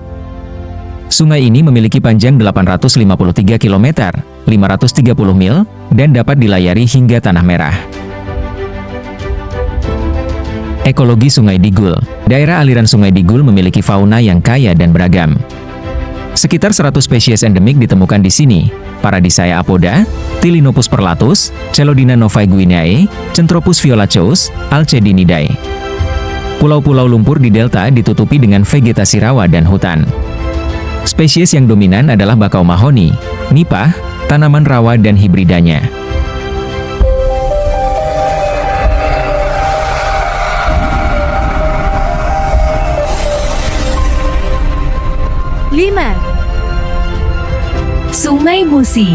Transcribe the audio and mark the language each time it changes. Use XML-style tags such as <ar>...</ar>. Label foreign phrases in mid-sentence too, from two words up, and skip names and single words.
<id>Sungai ini memiliki panjang 853 km, 530 mil, dan dapat dilayari hingga Tanah Merah. Ekologi Sungai Digul. Daerah aliran Sungai Digul memiliki fauna yang kaya dan beragam. Sekitar 100 spesies endemik ditemukan di sini. Paradisea apoda, Tilinopus perlatus, Celodina novae guineae, Centropus violaceux, Alcedinidae. Pulau-pulau lumpur di delta ditutupi dengan vegetasi rawa dan hutan. Spesies yang dominan adalah bakau mahoni, nipah, tanaman rawa dan hibridanya. Sungai Musi.</id>